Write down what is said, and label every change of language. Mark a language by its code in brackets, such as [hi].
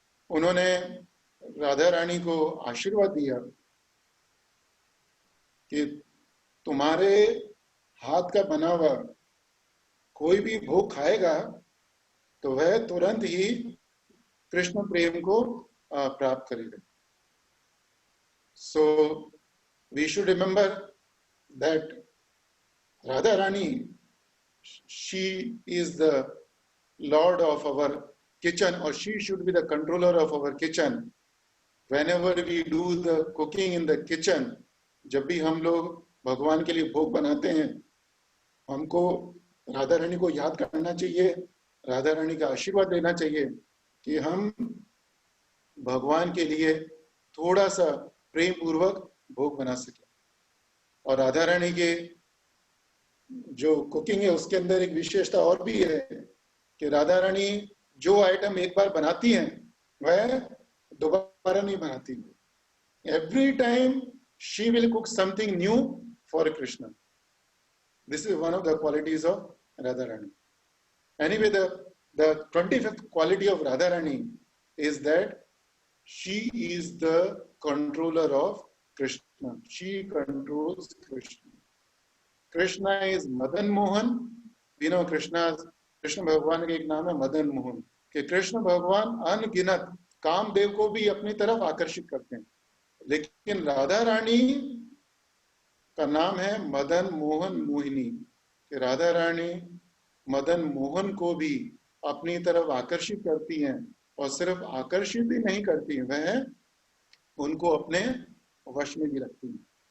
[hi] उन्होंने राधा रानी को आशीर्वाद दिया कि तुम्हारे हाथ का बना हुआ कोई भी भोग खाएगा तो वह तुरंत ही कृष्ण प्रेम को प्राप्त करेगा। [en] So we should remember that Radha Rani, she is the lord of our kitchen, or she should be the controller of our kitchen. Whenever we do the cooking in the kitchen, [hi] जब भी हम लोग भगवान के लिए भोग बनाते हैं, हमको राधा रानी को याद करना चाहिए, राधा रानी का आशीर्वाद लेना चाहिए कि हम भगवान के लिए थोड़ा सा प्रेम पूर्वक भोग बना सके। और राधा रानी के जो कुकिंग है उसके अंदर एक विशेषता और भी है कि राधा रानी जो आइटम एक बार बनाती हैं वह दोबारा नहीं बनाती। [en] Every time she will cook something new for Krishna. This is one of the qualities of Radharani. Anyway, the 25th quality of Radharani is that she is the controller of Krishna. She controls Krishna. Krishna is Madan Mohan. We know [hi] Krishna भगवान का एक नाम है मदन मोहन, कि कृष्ण भगवान अनगिनत कामदेव को भी अपनी तरफ आकर्षित करते हैं, लेकिन राधा रानी का नाम है मदन मोहन मोहिनी, कि राधा रानी मदन मोहन को भी अपनी तरफ आकर्षित करती हैं, और सिर्फ आकर्षित ही नहीं करती हैं, वह उनको अपने वश में भी रखती हैं।